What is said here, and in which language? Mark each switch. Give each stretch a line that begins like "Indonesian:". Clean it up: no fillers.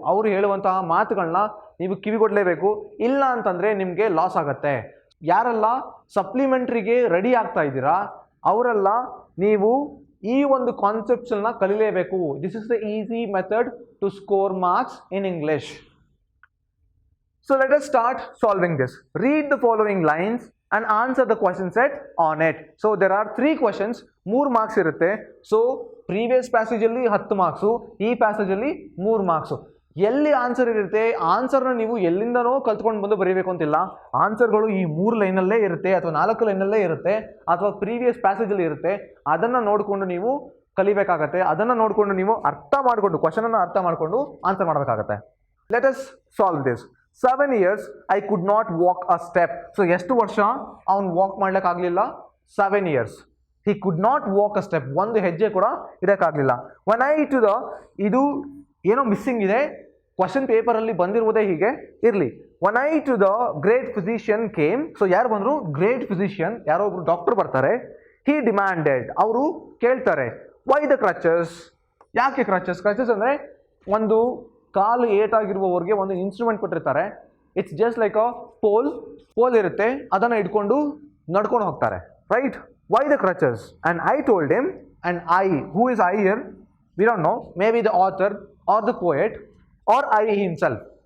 Kannada: ಅವರು ಹೇಳುವಂತಹ ಮಾತುಗಳನ್ನ ನೀವು ಕಿವಿಗೊಡಲೇಬೇಕು. ಇಲ್ಲ ಅಂತಂದರೆ ನಿಮಗೆ ಲಾಸ್ ಆಗುತ್ತೆ. ಯಾರೆಲ್ಲ ಸಪ್ಲಿಮೆಂಟ್ರಿಗೆ ರೆಡಿ ಆಗ್ತಾ ಇದ್ದೀರಾ ಅವರೆಲ್ಲ ನೀವು ಈ ಒಂದು ಕಾನ್ಸೆಪ್ಟ್ಸನ್ನ ಕಲಿಲೇಬೇಕು.
English: This is the easy method to score marks in English. So let us start solving this. Read the following lines and answer the question set on it. So there are 3 questions, 3 marks
Kannada: ಇರುತ್ತೆ. So previous ಪ್ಯಾಸೇಜಲ್ಲಿ 10 marks, ಈ ಪ್ಯಾಸೇಜಲ್ಲಿ 3 marks. ಎಲ್ಲಿ answer ಇರುತ್ತೆ, ಆನ್ಸರ್ನ ನೀವು ಎಲ್ಲಿಂದನೋ ಕಲ್ತ್ಕೊಂಡು ಬಂದು ಬರೀಬೇಕು ಅಂತಿಲ್ಲ. ಆನ್ಸರ್ಗಳು ಈ 3 ಲೈನಲ್ಲೇ ಇರುತ್ತೆ ಅಥವಾ 4 ಲೈನಲ್ಲೇ ಇರುತ್ತೆ ಅಥವಾ ಪ್ರೀವಿಯಸ್ ಪ್ಯಾಸೇಜಲ್ಲಿ ಇರುತ್ತೆ. ಅದನ್ನು ನೋಡಿಕೊಂಡು ನೀವು ಕಲಿಬೇಕಾಗತ್ತೆ. ಅದನ್ನು ನೋಡಿಕೊಂಡು ನೀವು ಅರ್ಥ ಮಾಡಿಕೊಂಡು ಕ್ವಶನನ್ನು ಅರ್ಥ ಮಾಡಿಕೊಂಡು ಆನ್ಸರ್ ಮಾಡಬೇಕಾಗತ್ತೆ.
English: Let us solve this. 7 years I could not walk a step.
Kannada: So ಎಷ್ಟು ವರ್ಷ ಅವನು walk ಮಾಡ್ಲಿಕ್ಕಾಗಲಿಲ್ಲ? 7 years.
English: He could not walk a step.
Kannada: ಒಂದು ಹೆಜ್ಜೆ ಕೂಡ ಇಡೋಕ್ಕಾಗಲಿಲ್ಲ.
English: When I to the,
Kannada: ಇದು ಏನೋ ಮಿಸ್ಸಿಂಗ್ ಇದೆ, ಕ್ವಶನ್ ಪೇಪರಲ್ಲಿ ಬಂದಿರುವುದೇ ಹೀಗೆ ಇರಲಿ.
English: When I to the great physician came.
Kannada: So ಯಾರು ಬಂದರು? ಗ್ರೇಟ್ ಫಿಸಿಷಿಯನ್, ಯಾರೋ ಒಬ್ರು ಡಾಕ್ಟರ್ ಬರ್ತಾರೆ.
English: He demanded,
Kannada: ಅವರು ಕೇಳ್ತಾರೆ,
English: why the crutches?
Kannada: ಯಾಕೆ ಕ್ರಚಸ್? ಕ್ರಚಸ್ ಅಂದರೆ ಒಂದು ಕಾಲು ಏಟಾಗಿರುವವರಿಗೆ ಒಂದು ಇನ್ಸ್ಟ್ರೂಮೆಂಟ್ ಕೊಟ್ಟಿರ್ತಾರೆ.
English: it's just like a pole
Kannada: ಇರುತ್ತೆ, ಅದನ್ನು ಇಟ್ಕೊಂಡು ನಡ್ಕೊಂಡು ಹೋಗ್ತಾರೆ,
English: Right? Why the crutches? And I told him, and I, who is I here? We don't know, maybe the author or the poet or I himself.